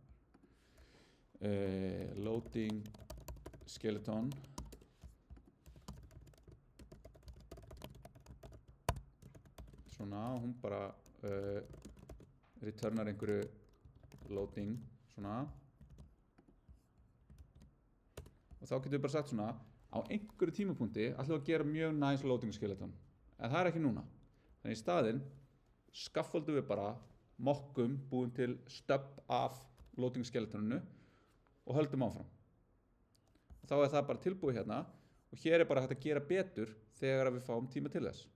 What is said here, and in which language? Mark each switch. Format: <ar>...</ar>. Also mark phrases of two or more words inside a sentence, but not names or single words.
<en>loading skeleton</en> <is>svona, hún bara returnar einhverju loading svona og þá getum við bara sagt svona á einhverju tímapunkti ætlum við að gera mjög</is> <en>nice loading skeleton</en> <is>en það er ekki núna, þannig í staðinn skaffoldum við bara mokkum búin til stub af loading skeletoninu og höldum áfram. Þá er það bara tilbúið hérna og hér er bara hægt að gera betur þegar við fáum tíma til þess.</is>